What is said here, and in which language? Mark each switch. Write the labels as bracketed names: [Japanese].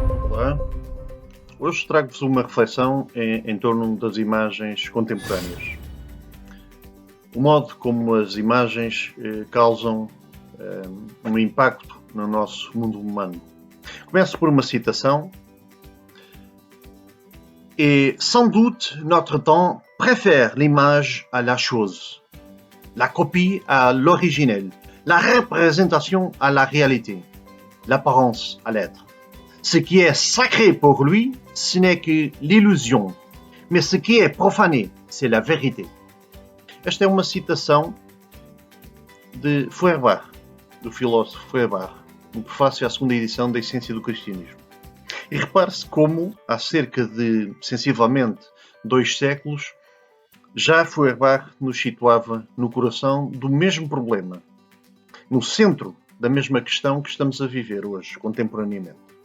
[Portuguese] Olá, hoje trago-vos uma reflexão em torno das imagens contemporâneas. O modo como as imagens causam um impacto no nosso mundo humano. Começo por uma citação. [French] Et sans doute notre temps préfère l'image à la chose, la copie à l'originel, la représentation à la réalité, l'apparence à l'être. Ce qui est sacré pour lui, ce n'est que l'illusion, mais ce qui est profané, c'est la vérité. [Portuguese] Esta é uma citação de Feuerbach, do filósofo Feuerbach, no prefácio à segunda edição da Essência do Cristianismo. E repare-se como, há cerca de, sensivelmente, 2 séculos, já Feuerbach nos situava no coração do mesmo problema, no centro da mesma questão que estamos a viver hoje, contemporaneamente.